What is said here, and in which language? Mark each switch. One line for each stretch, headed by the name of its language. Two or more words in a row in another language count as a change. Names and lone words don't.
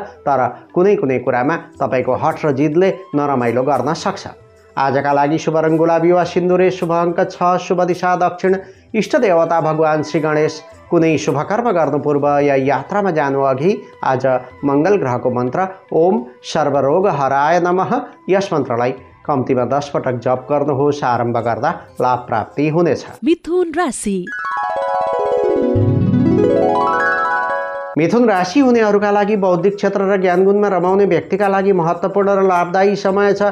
Nepali: तर कुनै कुनै कुरामा तपाईँको हठ र जिदले नरमाइलो गर्न सक्छ। आजका लागि शुभ रङ गुलाबी वा सिन्दुरे, शुभ अङ्क 6, शुभ दिशा दक्षिण, इष्ट देवता भगवान श्री गणेश। कुनै शुभ कर्म गर्नु पूर्व या यात्रामा जानु अघि आज मङ्गल ग्रहको मन्त्र
Sanskrit: ओम सर्वरोग हराय नमः
Nepali: यस मन्त्रलाई कम्तीमा 10 पटक जप गर्नुहोस्। आरम्भ गर्दा लाभ प्राप्ति हुनेछ। मिथुन राशि मिथुन राशि हुनेहरूका लागि बौद्धिक क्षेत्र र ज्ञानगुणमा रमाउने व्यक्तिका लागि महत्त्वपूर्ण र लाभदायी समय छ।